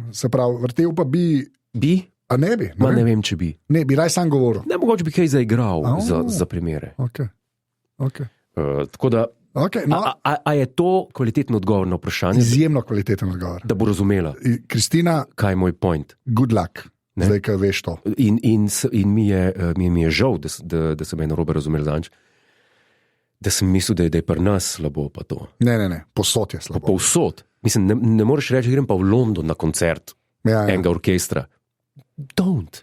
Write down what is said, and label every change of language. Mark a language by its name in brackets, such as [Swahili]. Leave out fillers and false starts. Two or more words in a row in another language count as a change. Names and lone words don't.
[Slovenian] Se pravi, vrtel pa bi. Bi? A ne bi? Ne vem, če bi. Ne, bi raj sam govoril. Ne, mogoče bi kaj zaigral za primere. Tako da. A je to kvaliteten odgovor na vprašanje? Izjemno kvaliteten odgovor. Da bo razumela. Kristina, kaj je moj point? [English] Good luck, [Slovenian] zdaj, kaj veš to. In mi je žal, da sem eno robe razumel zanč, da sem mislil, da je pri nas slabo pa to. Ne, posod je slabo. Povsod. Mislim, ne moreš reči, grem pa v London na koncert enega orkestra. [English] Don't.